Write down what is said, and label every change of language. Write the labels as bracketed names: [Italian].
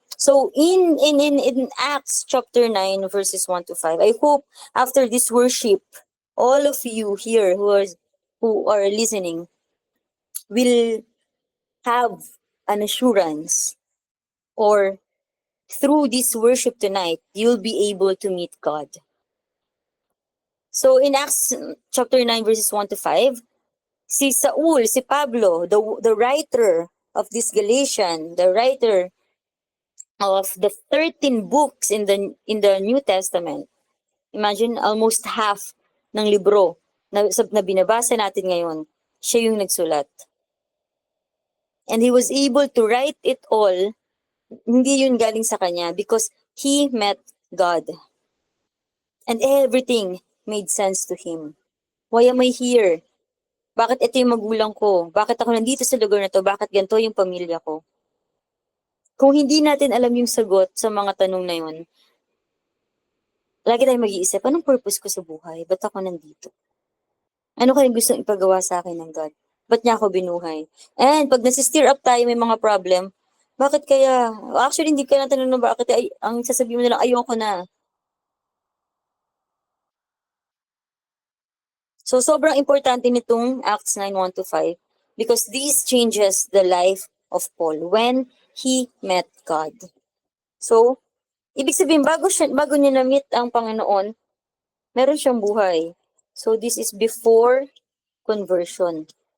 [English] So in Acts chapter 9 verses 1 to 5, I hope after this worship, all of you here who are listening will have an assurance, or through this worship tonight, you'll be able to meet God. So in Acts chapter 9 verses 1 to 5, si Saul, si Pablo, the writer of this Galatian, the writer of the 13 books in the New Testament. Imagine almost half [Filipino] ng libro na binabasa natin ngayon, siya yung nagsulat. [English] And he was able to write it all, [Filipino] hindi yun galing sa kanya [English] because he met God. And everything made sense to him. Why am I here? [Filipino] Bakit ito yung magulang ko? Bakit ako nandito sa lugar na to? Bakit ganito yung pamilya ko? Kung hindi natin alam yung sagot sa mga tanong na yun, lagi tayong mag-iisip, anong purpose ko sa buhay? Ba't ako nandito? Ano kayang gustong ipagawa sa akin ng God? Ba't niya ako binuhay? And pag nasi-stir up tayo, may mga problem, bakit kaya? Actually, hindi ka na tanong bakit. Ay, ang sasabihin mo na lang, ayoko na. [English] So, [Filipino] sobrang importante nitong [English] Acts 9:1 to 5 because this changes the life of Paul when he met God. [Filipino] So, ibig sabihin, bago niya na-meet ang Panginoon, meron siyang buhay. [English] So, this is before conversion.